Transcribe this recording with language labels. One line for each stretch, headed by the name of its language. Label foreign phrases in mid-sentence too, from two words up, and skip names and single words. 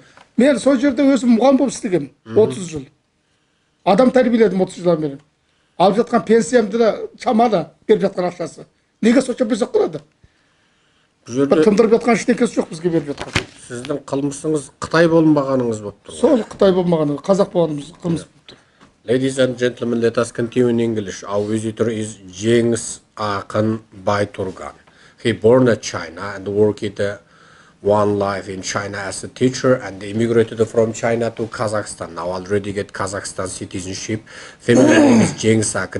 Kazakh: Мен сол жерде өзім мұғалім болып істегенмін 30 жыл. Адам тәрбиеледім 30 жылдан бері. Алып жатқан пенсиямды да шамалы беріп жатқан ақшасы. Неге сонша безек болады? Бір тындырып жатқан ештеңесі жоқ бізге беріп жатқан. Сіздің қылмысыңыз Қытай болмағаныңыз болып тұр. Сол Қытай болмағанымыз, қазақ болғанымыз қылмыс болып тұр.
English: Ladies and gentlemen, let us continue in English. Our visitor is Jengis Akın Bayturgan. He born in China and worked one life in China as a teacher and immigrated from China to Kazakhstan. Now already get Kazakhstan citizenship. Family name is Jengis Akın.